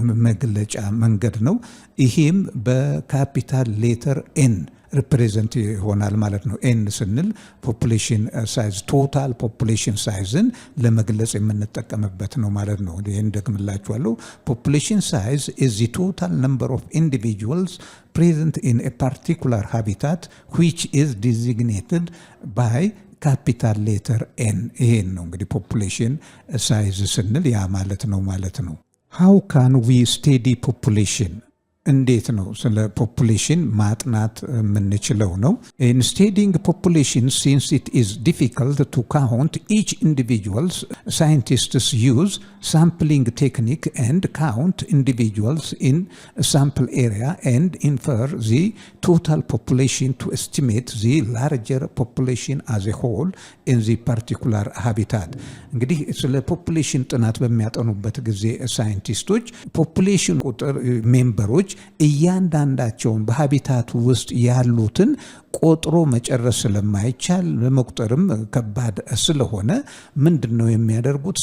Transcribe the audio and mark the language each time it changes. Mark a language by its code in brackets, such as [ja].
[am] መግለጫ መንገድ ነው። ይሄም በካፒታል ሌተር ኤን ሪፕሬዘንት ይሆናል ማለት ነው። ኤን ስንል [en] ፖፑሌሽን ሳይዝ ቶታል ፖፑሌሽን ሳይዝን ለመግለጽ የምንጠቀምበት ነው ማለት ነው። ይሄን ደግምላችኋለሁ። ፖፑሌሽን ሳይዝ ኢዝ ዘ ቶታል ነምበር ኦፍ ኢንዲቪጁዋልስ present in a particular habitat which is designated [am] by ካፒታል ሌተር ኤን። ይሄን ነው እንግዲህ ፖፑሌሽን ሳይዝ ስንል ያ ማለት ነው። [en] how can we study population? [am] እንዴት ነው ስለ ፖፑሌሽን ማጥናት የምንችለው ነው? [en] In studying population, since it is difficult to count each individuals, scientists use sampling technique and count individuals in a sample area and infer the total population to estimate the larger population as a whole in the particular habitat. [am] እንግዲህ ስለ ፖፑሌሽን ጥናት በሚያጠኑበት ጊዜ ሳይንቲስቶች ፖፑሌሽን ቁጥር ሜምበሮች እያንዳንዳቸውን በሀቢታቱ ውስጥ ያሉትን ቆጥሮ መጨረስ ስለማይቻል ለመቁጠርም ከባድ ስለሆነ ምንድነው የሚያደርጉት?